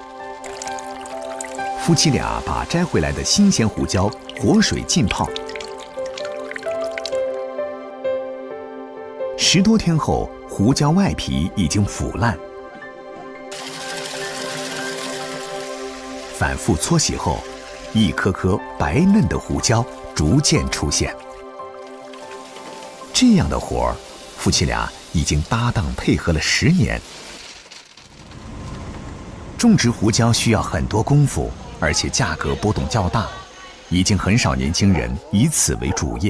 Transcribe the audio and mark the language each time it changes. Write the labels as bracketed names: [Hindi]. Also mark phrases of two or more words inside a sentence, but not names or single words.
[Chinese] 夫妻倆把摘回來的新鮮胡椒活水浸泡，10多天後，胡椒外皮已經腐爛，反覆搓洗後，一顆顆白嫩的胡椒逐渐出现。这样的活儿，夫妻俩已经搭档配合了10年。种植胡椒需要很多功夫，而且价格波动较大，已经很少年轻人以此为主业。